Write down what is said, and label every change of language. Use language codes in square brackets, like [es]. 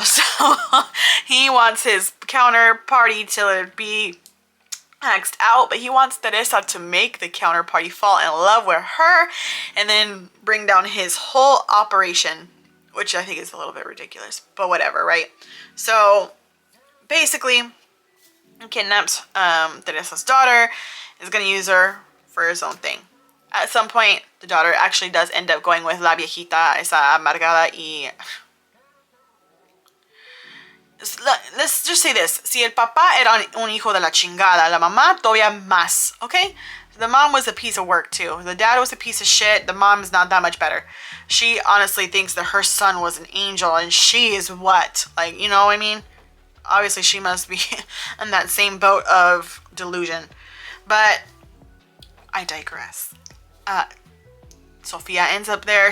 [en] So he wants his counterparty to be axed out, but he wants Teresa to make the counterparty fall in love with her and then bring down his whole operation, which I think is a little bit ridiculous, but whatever, right? So basically, he kidnaps Teresa's daughter, is going to use her for his own thing. At some point, the daughter actually does end up going with [es] la viejita, esa amargada y... [en] Let's just say this. [es] Si el papá era un hijo de la chingada, la mamá todavía más, okay? [en] The mom was a piece of work too. The dad was a piece of shit. The mom's not that much better. She honestly thinks that her son was an angel and she is what? Like, you know what I mean? Obviously, she must be in that same boat of delusion. But I digress. Sofia ends up there.